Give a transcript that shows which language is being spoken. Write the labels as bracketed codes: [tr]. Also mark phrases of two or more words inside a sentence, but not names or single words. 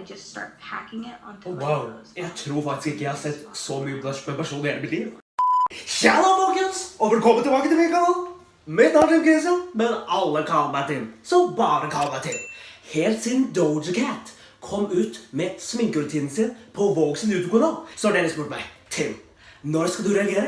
[en] just start packing it onto my Wow, nose. [no] jeg tror faktisk ikke jeg har sett så mye blush med person i hele mitt liv. Tjena folkens, og velkommen tilbake til min kanal. Mitt navn er Kristian, men alle kaller meg Til, så bare kall meg Til. Helt siden DOJA CAT kom ut med sminkerutinen sin på Hvor sin YouTube-kanal, så har dere spurt meg, Til, når skal du reagere?